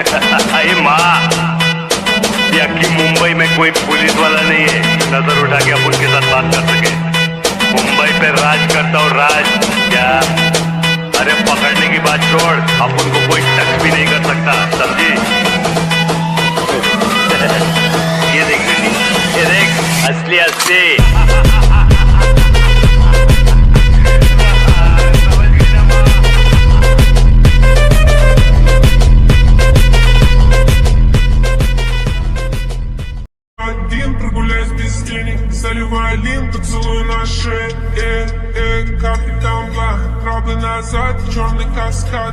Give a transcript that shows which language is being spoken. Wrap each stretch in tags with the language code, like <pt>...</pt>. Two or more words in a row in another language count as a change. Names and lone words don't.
<hi>अरे माँ, यकी मुंबई में कोई पुलिस वाला नहीं है नजर उठा के अपन के साथ बात कर सके। मुंबई पे राज करता हूँ, राज। क्या? अरे पकड़ने की बात छोड़, अपन को कोई टच भी नहीं कर सकता, समझी? ये देख बेटी, ये देख, असली असली।</hi> <ru>Один прогуляюсь без денег, заливаю лин, поцелуй на шее, капитан Бла, крабы назад, черный каскад.</ru>